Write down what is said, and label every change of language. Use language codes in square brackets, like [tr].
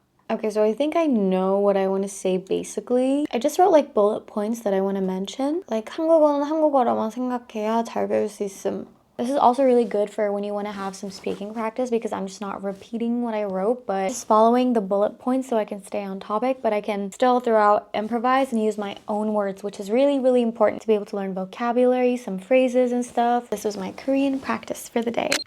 [en] Okay, so I think I know what I want to say basically. I just wrote like bullet points that I want to mention. [ko] Like, 한국어는 한국어로만 생각해야 잘 배울 수 있음. [en] This is also really good for when you want to have some speaking practice, because I'm just not repeating what I wrote, but just following the bullet points so I can stay on topic, but I can still throughout improvise and use my own words, which is really, really important to be able to learn vocabulary, some phrases and stuff. This was my Korean practice for the day.